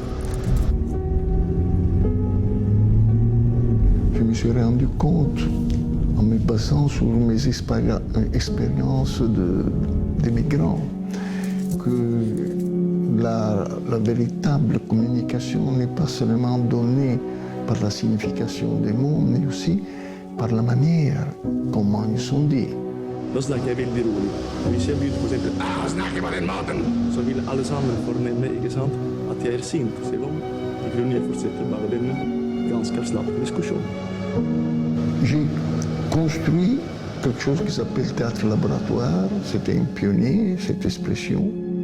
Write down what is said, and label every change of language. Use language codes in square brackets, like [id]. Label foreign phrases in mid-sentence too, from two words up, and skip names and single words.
[fr] Je me suis rendu compte, en me basant sur mes expériences de migrants, que la véritable communication n'est pas seulement donnée par la signification des mots, mais aussi par la manière comment ils sont dits. [no] Da snakker jeg veldig rolig. Hvis jeg begynner for eksempel snakker på den måten, så vil alle sammen fornemme, ikke sant, at jeg er sint. Så på grunn jeg fortsetter bare den ganske avslappet diskusjon. [fr] J'ai construit quelque chose qui s'appelle théâtre laboratoire. C'était un pionnier, cette expression.